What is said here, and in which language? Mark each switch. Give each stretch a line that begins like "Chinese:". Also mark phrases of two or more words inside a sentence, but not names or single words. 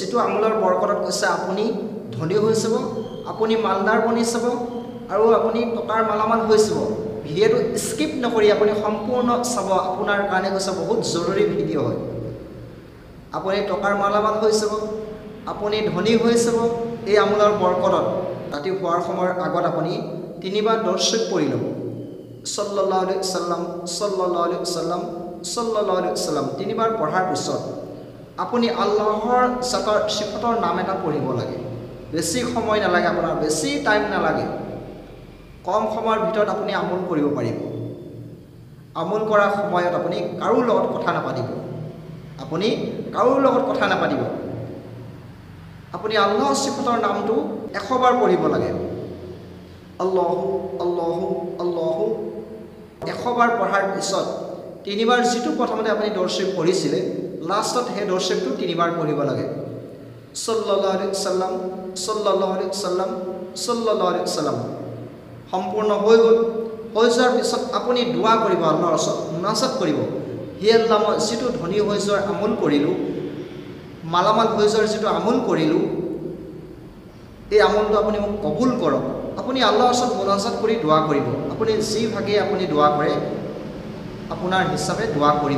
Assamese: যিটো আমলৰ বৰকতত কৈছে আপুনি ধনী হৈ যাব, আপুনি মালদাৰ বনি যাব আৰু আপুনি টকাৰ মালামাল হৈ যাব। ভিডিঅ'টো স্কিপ নকৰি আপুনি সম্পূৰ্ণ চাব, আপোনাৰ কাৰণে কৈছে বহুত জৰুৰী ভিডিঅ' হয়। আপুনি টকাৰ মালামাল হৈ যাব, আপুনি ধনী হৈ যাব এই আমলৰ বৰকতত। ৰাতি শোৱাৰ সময়ৰ আগত আপুনি 3বাৰ দৰুদ শৰীফ পঢ়ি ল'ব।
Arabic: صلى الله عليه وسلم, صلى الله عليه وسلم, صلى الله عليه وسلم
Assamese: 3বাৰ পঢ়াৰ পিছত আপুনি আল্লাহৰ জাতৰ সিফাতৰ নাম এটা পঢ়িব লাগে। বেছি সময় নালাগে, আপোনাৰ বেছি টাইম নালাগে, কম সময়ৰ ভিতৰত আপুনি আমল কৰিব পাৰিব। আমল কৰাৰ সময়ত আপুনি কাৰো লগত কথা নাপাতিব, আপুনি কাৰো লগত কথা নাপাতিব। আপুনি আল্লাহৰ সিফাতৰ নামটো 100 বাৰ পঢ়িব লাগে। আল্লাহু আল্লাহু আল্লাহু 100 বাৰ পঢ়াৰ পিছত 3বাৰ যিটো প্ৰথমতে আপুনি দৰুদ শৰীফ পঢ়িছিলে লাষ্টত সেই দৰুদ শৰীফটো 3বাৰ পঢ়িব লাগে।
Arabic: صلى الله عليه وسلم, صلى الله عليه وسلم, صلى الله عليه وسلم
Assamese: সম্পূৰ্ণ হৈ গ'ল। হৈ যোৱাৰ পিছত আপুনি দোৱা কৰিব, আল্লাহৰ ওচৰত মুনাজাত কৰিব। হে আল্লাহ, মই যিটো ধনী হৈ যোৱাৰ আমল কৰিলোঁ, মালামাল হৈ যোৱাৰ যিটো আমল কৰিলোঁ, এই আমলটো আপুনি মোক কবুল কৰক। আপুনি আল্লাহৰ ওচৰত মুনাজাত কৰি দোৱা কৰিব। আপুনি যি ভাগে আপুনি দোৱা কৰে আপোনাৰ হিচাপে দোৱা কৰিব।